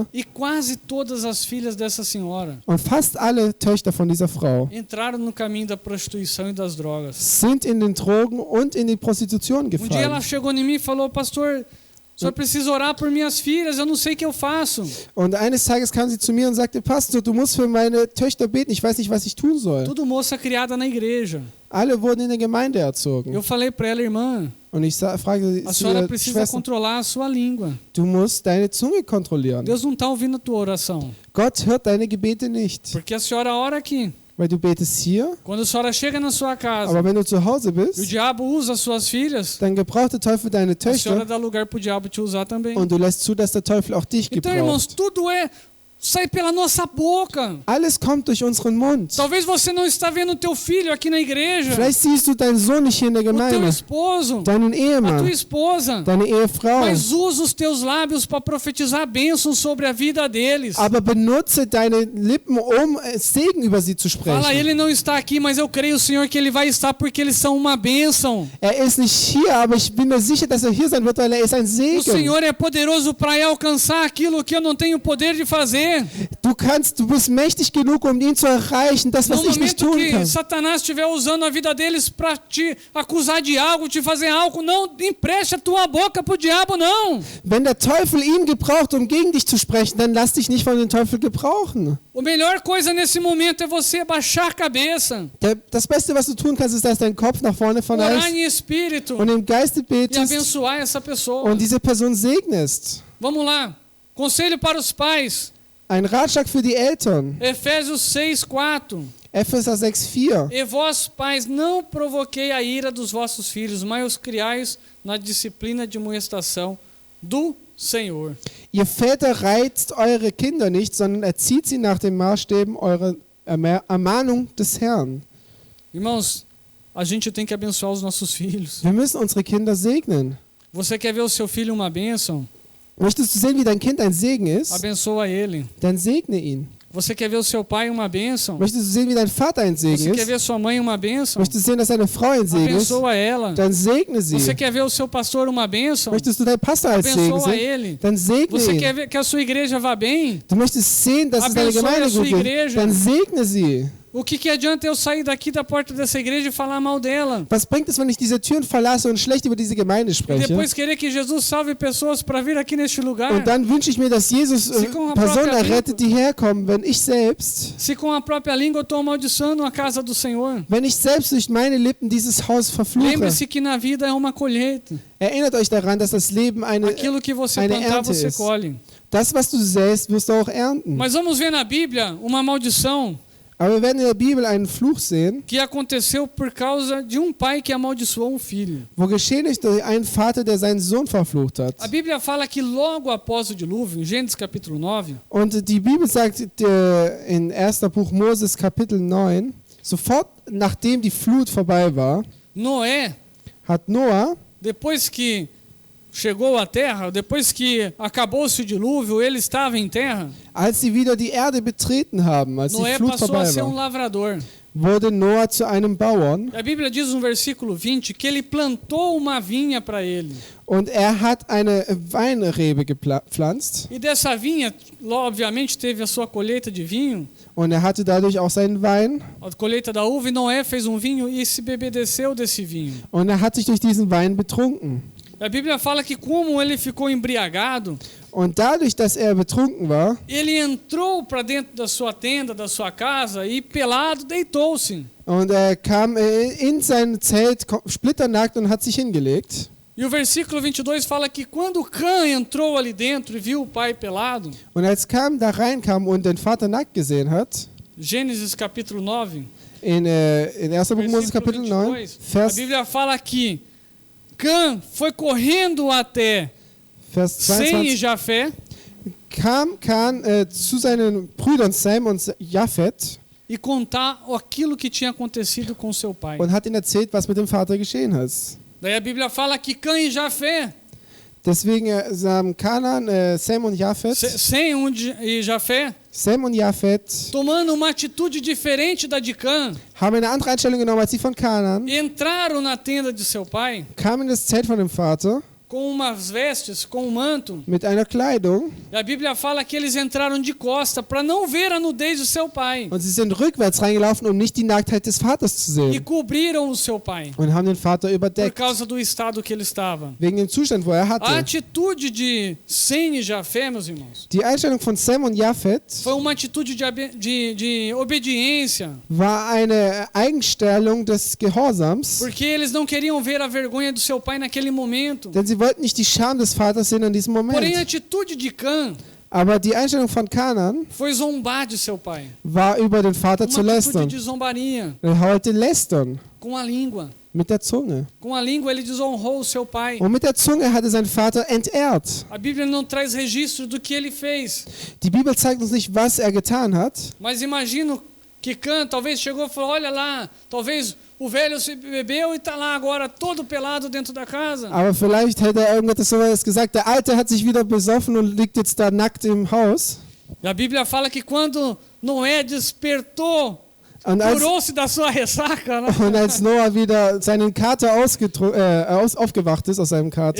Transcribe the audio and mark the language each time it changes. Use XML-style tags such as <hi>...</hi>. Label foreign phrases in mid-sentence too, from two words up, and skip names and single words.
<pt>E quase todas as filhas dessa senhora</pt> <de>Und fast alle Töchter von dieser Frau</de> <pt>entraram no caminho da prostituição e das drogas.</pt> <de>sind in den Drogen und in die Prostitution</de> <pt>Um dia ela</pt> <de>gefallen.</de> <pt>chegou em mim e falou: "Pastor, o senhor precisa orar por minhas filhas, eu não sei o que eu faço."</pt> <de>Und eines Tages kam sie zu mir und sagte, Pastor, du musst für meine Töchter beten, ich weiß nicht, was ich tun soll.</de> <pt>Tudo moça criada na igreja.</pt> <de>Alle wurden in der Gemeinde erzogen.</de> <pt>Eu falei para ela: "Irmã,</pt> <de>Und ich fragte</de> <pt>a</pt> <de>sie,</de> <pt>senhora precisa</pt> <de>Schwester,</de> <pt>controlar a sua língua.</pt> <de>du musst deine Zunge kontrollieren.</de> <pt>Deus não está ouvindo a tua oração.</pt> <de>Gott hört deine Gebete nicht,</de> <pt>Porque a senhora ora aqui.</pt> <de>weil du betest hier,</de> <pt>Quando a senhora chega na sua casa</pt> <de>aber wenn du zu Hause</de> <pt>e o</pt> <de>bist,</de> <pt>diabo usa as suas filhas,</pt> <de>dann gebraucht der Teufel deine</de> <pt>a senhora</pt> <de>Töchter</de> <pt>dá lugar para o diabo te usar também.</pt> <de>und du lässt zu, dass der Teufel auch dich</de> <pt>Então, irmãos,</pt> <de>gebraucht.</de> <pt>tudo sai pela nossa boca.</pt> <de>Alles kommt durch unseren Mund.</de> <pt>Talvez você não está vendo o teu filho aqui na igreja,</pt> <de>Vielleicht siehst du deinen Sohn nicht hier in der</de> <pt>o teu</pt> <de>Gemeinde,</de> <pt>esposo,</pt> <de>deinen</de> <pt>a tua</pt> <de>Ehemann,</de> <pt>esposa,</pt> <de>deine Ehefrau,</de> <pt>mas usa os teus lábios para profetizar bênçãos sobre a vida deles.</pt> <de>aber benutze deine Lippen, um Segen über sie zu</de> <pt>Fala,</pt> <de>sprechen.</de> <pt>ele não está aqui, mas eu creio, Senhor, que ele vai estar porque eles são uma bênção.</pt> <de>Er ist nicht hier, aber ich bin mir sicher, dass er hier sein wird, weil er ist ein</de> <pt>O</pt> <de>Segen.</de> <pt>Senhor é poderoso para alcançar aquilo que eu não tenho poder de fazer.</pt> <de>Du bist mächtig genug, um ihn zu erreichen, das, was</de> <pt>No</pt> <de>ich nicht</de> <pt>momento</pt> <de>tun</de> <pt>que</pt> <de>kann.</de> <pt>Satanás estiver usando a vida deles para te acusar de algo, te fazer algo, não empreste a tua boca pro diabo, não.</pt> <de>Wenn der Teufel ihn gebraucht, um gegen dich zu sprechen, dann lass dich nicht von dem Teufel gebrauchen.</de> <pt>A melhor coisa nesse momento é você baixar a cabeça,</pt> <de>Das Beste, was du tun kannst, ist, dass dein Kopf nach vorne</de> <pt>orar</pt> <de>verneigst</de> <pt>em espírito</pt> <de>und im Geiste</de> <pt>e</pt> <de>betest</de> <pt>abençoar essa pessoa.</pt> <de>und diese Person segnest.</de> <pt>Vamos lá. Conselho para os pais.</pt> <de>Ein Ratschlag für die Eltern.</de> <pt>Efésios 6:4.</pt> <de>Epheser 6,4.</de> <pt>E vós, pais, não provoquei a ira dos vossos filhos, mas os criais na disciplina de amoestação do Senhor.</pt> <de>Ihr Väter reizt eure Kinder nicht, sondern erzieht sie nach den Maßstäben eurer Ermahnung des Herrn.</de> <pt>Irmãos, a gente tem que abençoar os nossos filhos.</pt> <de>Wir müssen unsere Kinder segnen.</de> <pt>Você quer ver o seu filho uma bênção?</pt> <de>Möchtest du sehen, wie dein Kind ein Segen ist?</de> <pt>Abençoa ele.</pt> <de>Dann segne ihn.</de> <pt>Você quer ver o seu pai uma bênção?</pt> <de>Möchtest du sehen, wie dein Vater ein Segen</de> <pt>Você quer</pt> <de>ist?</de> <pt>ver sua mãe uma bênção?</pt> <de>Möchtest du sehen, dass deine Frau ein Segen ist?</de> <pt>Abençoa ela.</pt> <de>Dann segne sie.</de> <pt>Você quer ver o seu pastor uma bênção?</pt> <de>Möchtest du deinen Pastor als Segen</de> <pt>Abençoa</pt> <de>sehen?</de> <pt>ele.</pt> <de>Dann segne</de> <pt>Você</pt> <de>ihn.</de> <pt>quer ver que a sua igreja vá bem?</pt> <de>Du möchtest sehen, dass es deine</de> <pt>Abençoe</pt> <de>Gemeinde</de> <pt>a sua</pt> <de>gut geht.</de> <pt>igreja.</pt> <de>Dann segne sie.</de> <pt>O que adianta eu sair daqui da porta dessa igreja e falar mal dela?</pt> <de>Was bringt es, wenn ich diese Türen verlasse und schlecht über diese Gemeinde</de> <pt>E</pt> <de>spreche?</de> <pt>depois querer que Jesus salve pessoas para vir aqui neste lugar?</pt> <de>Und dann wünsche ich mir, dass Jesus</de> <pt>Sie com a</pt> <de>Personen</de> <pt>própria</pt> <de>errettet, die herkommen, wenn ich selbst,</de> <pt>Se com a própria língua eu estou amaldiçoando a casa do Senhor.</pt> <de>wenn ich selbst durch meine Lippen dieses Haus verfluche.</de> <pt>Lembre-se que na vida é uma colheita.</pt> <de>Erinnert euch daran, dass das Leben</de> <pt>Aquilo que você</pt> <de>eine</de> <pt>plantar,</pt> <de>Ernte</de> <pt>você</pt> <de>ist.</de> <pt>colhe.</pt> <de>Das, was du säst, wirst du auch ernten.</de> <pt>Mas vamos ver na Bíblia uma maldição</pt> <de>Aber wir werden in der Bibel einen Fluch sehen,</de> <pt>que aconteceu por causa de um pai que amaldiçoou um filho.</pt> <de>wo geschehen ist durch einen Vater, der seinen Sohn verflucht hat.</de> <pt>A Bíblia fala que logo após o dilúvio, em Gênesis capítulo 9,</pt> <de>Und die Bibel sagt in 1. Buch Moses Kapitel 9, sofort nachdem die Flut vorbei war,</de> <pt>Noé,</pt> <de>hat Noah,</de> <pt>depois que chegou à terra, depois que acabou-se o dilúvio, ele estava em terra,</pt> <de>als sie wieder die Erde betreten haben, als die</de> <pt>Noé</pt> <de>Flut</de> <pt>passou a</pt> <de>vorbei</de> <pt>ser um</pt> <de>war,</de> <pt>lavrador.</pt> <de>wurde Noah zu einem Bauern</de> <pt>A Bíblia diz no versículo 20 que ele plantou uma vinha para ele.</pt> <de>und er hat eine Weinrebe gepflanzt</de> <pt>E dessa vinha, obviamente, teve a sua colheita de vinho,</pt> <de>und er hatte dadurch auch seinen Wein</de> <pt>a colheita da uva, e Noé fez um vinho e se bebedeceu desse vinho.</pt> <de>und er hat sich durch diesen Wein betrunken.</de> <pt>A Bíblia fala que como ele ficou embriagado,</pt> <de>Und dadurch, dass er betrunken war,</de> <pt>ele entrou para dentro da sua tenda, da sua casa, e pelado deitou-se.</pt> <de>und er kam in sein Zelt splitternackt und hat sich hingelegt.</de> <pt>E o versículo 22 fala que quando Cã entrou ali dentro e viu o pai pelado,</pt> <de>Und als Cam da reinkam und den Vater nackt gesehen hat,</de> <pt>Gênesis capítulo 9,</pt> <de>in 1. Buch Moses</de> <pt>versículo</pt> <de>Kapitel 9,</de> <pt>22, a</pt> <de>Vers</de> <pt>Bíblia fala que Cã foi correndo até Sem e</pt> <de>22,</de> <pt>Jafé</pt> <de>kam Chan zu seinen Brüdern Sem und Japhet</de> <pt>e contar aquilo que tinha acontecido com seu pai.</pt> <de>und hat ihnen erzählt, was mit dem Vater geschehen ist.</de> <pt>Daí a Bíblia fala que Cã e Jafé,</pt> <de>Deswegen haben Kanan, Sem und Japhet,</de> <pt>Sem e Jafé,</pt> <de>Sem und Japhet</de> <pt>tomando uma atitude diferente da de Cã,</pt> <de>haben eine andere Einstellung genommen als die von Kanan,</de> <pt>entraram na tenda de seu pai</pt> <de>kamen in das Zelt von dem Vater</de> <pt>com umas vestes, com um manto.</pt> <de>mit einer Kleidung</de> <pt>E a Bíblia fala que eles entraram de costa para não ver a nudez do seu pai</pt> <de>und sie sind rückwärts reingelaufen, um nicht die Nacktheit des Vaters zu</de> <pt>e</pt> <de>sehen</de> <pt>cobriram o seu pai</pt> <de>und haben den Vater</de> <pt>por</pt> <de>überdeckt,</de> <pt>causa do estado que ele estava.</pt> <de>wegen dem Zustand, wo er</de> <pt>A</pt> <de>hatte.</de> <pt>atitude de Sem e Jafé, meus irmãos,</pt> <de>Die Einstellung von Sem und Japhet</de> <pt>foi uma atitude de obediência,</pt> <de>war eine Eigenstellung des Gehorsams,</de> <pt>porque eles não queriam ver a vergonha do seu pai naquele momento.</pt> <de>denn sie wollten nicht die Scham des Vaters sehen in diesem</de> <pt>Porém, a</pt> <de>Moment.</de> <pt>atitude de Cã</pt> <de>Aber die Einstellung von Kanan</de> <pt>foi zombar de seu pai.</pt> <de>war, über den Vater zu</de> <pt>Uma atitude</pt> <de>lästern.</de> <pt>de zombaria,</pt> <de>Er wollte lästern</de> <pt>com a língua.</pt> <de>mit der Zunge.</de> <pt>Com a língua ele desonrou o seu pai.</pt> <de>Und mit der Zunge hat er seinen Vater entehrt.</de> <pt>A Bíblia não traz registro do que ele fez.</pt> <de>Die Bibel zeigt uns nicht, was er getan hat.</de> <pt>Mas imagino que Cã talvez chegou e falou, olha lá, talvez o velho se bebeu e está lá agora todo pelado dentro da casa.</pt> <de>Aber vielleicht hätte er irgendetwas sowas gesagt. Der Alte hat sich wieder besoffen und liegt jetzt da nackt im Haus.</de> <pt>E a Bíblia fala que quando Noé despertou,</pt> <de>Und als,</de> <pt>curou-se da sua ressaca, né?</pt> <de>und als Noah wieder seinen Kater aufgewacht ist aus seinem Kater,</de>